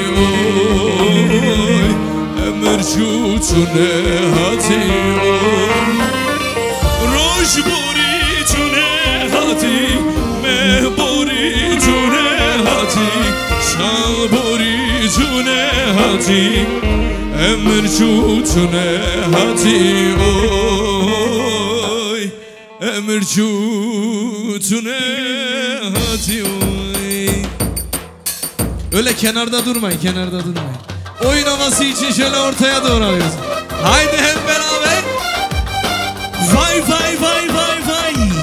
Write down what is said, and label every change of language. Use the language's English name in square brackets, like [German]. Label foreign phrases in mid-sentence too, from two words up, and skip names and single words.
[Kurdish] oy emircu tune hati oy Rojbori tune hati mehbori tune hati salbori tune hati emircu tune hati oy emircu tune hati oy. [Turkish] Öyle kenarda durmayın, kenarda durmayın. Oyun havası için şöyle ortaya doğru alıyoruz. Haydi hep beraber. Vay vay vay vay vay.